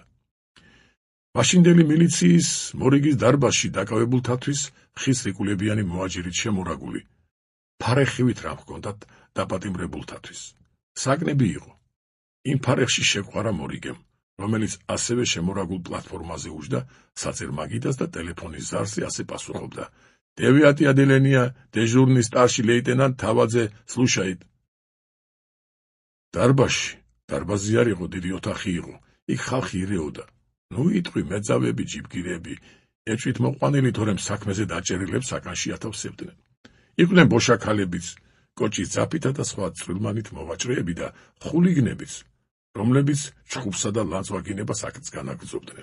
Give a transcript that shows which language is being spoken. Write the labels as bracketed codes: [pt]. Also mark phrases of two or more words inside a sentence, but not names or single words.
[ka] მაშინდელი მილიციის მორიგის დარბაზში დაკავებულთათვის ხის რიკულებიანი მოაჯირით შემორაგული. ფარეხივით რამ ჰქონდათ დაპატიმრებულთათვის. საგნები იყო. იმ ფარეხში შეგვყარა მორიგემ, რომელიც ასევე შემორაგულ პლატფორმაზე უჯდა საწერ მაგიდას და ტელეფონის ზარზე ასე პასუხობდა. [ru] 9 отделение, дежурный старший лейтенант თავაძე слушает. [ka] დარბაზი არ იყო, დიდი ოთახი იყო. იქ ხალხი ირეოდა. ნუ იტყვი მეძავები, ჯიბგირები, ეჭვით მოყვანილი, თორემ საქმეზე დაჭერილებს საკანში ათავსებდნენ. იყვნენ ბოშაქალებიც, კოჭის ძაფითა და სხვა წვრილმანით მოვაჭრეები და ხულიგნებიც, რომლებიც ჩხუბსა და ლანძვაგინებას აქაც განაგრძობდნენ.